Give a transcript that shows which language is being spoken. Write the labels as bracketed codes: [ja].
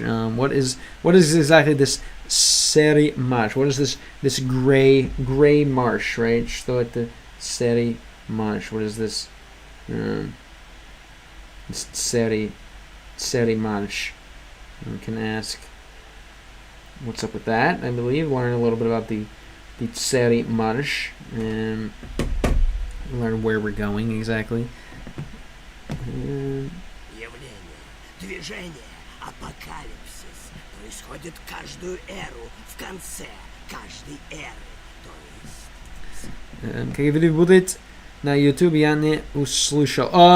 [en] What is exactly this серый марш? What is this gray marsh, right? [ru] Что это серый marsh? [en] What is this? This серый marsh. We can ask what's up with that. I believe learn a little bit about the серый marsh and learn where we're going exactly. [ru] Явление, движение, апокалипсис происходит каждую эру, в конце каждой эры. То есть... Когда будет на YouTube, я не услышал.